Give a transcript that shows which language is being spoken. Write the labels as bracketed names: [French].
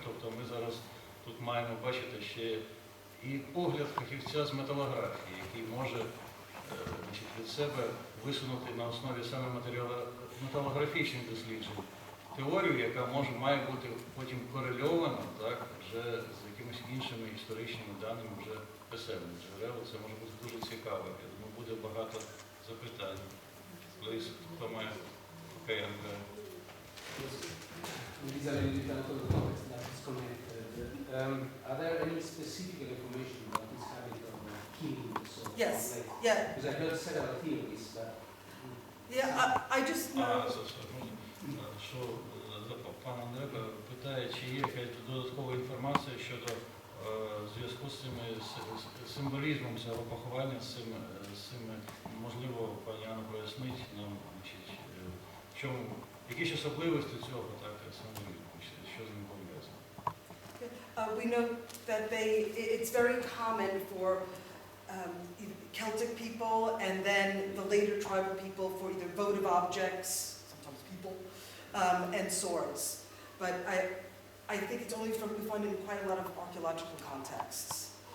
[Ukrainian] Тобто ми зараз тут маємо бачити ще і погляд фахівця з металографії, який може від себе висунути на основі саме металографічних досліджень теорію, яка має бути потім корельована, так, вже з якимись іншими історичними даними, вже писемних джерел. Це може бути дуже цікаво. Я думаю, буде багато запитань. [English] Please, Tom, okay, These are really different out of the context that is connected. Are there any specific information about this habit of killing the sword? Yes, yeah. Because I heard several theories, but... Yeah, I just know... [Ukrainian] Що пан Андрей питає, чи є якась додаткова інформація щодо зв'язку з цими символізмом цього поховання, з цими, можливо, пані Анна пояснить нам, в чому, які ж особливості цього так символізму, що з ним пов'язано. [English] We know that it's very common for Celtic people and then the later tribal people for either votive objects, sometimes people, and swords. But I think it's only we find it in quite a lot of archaeological contexts.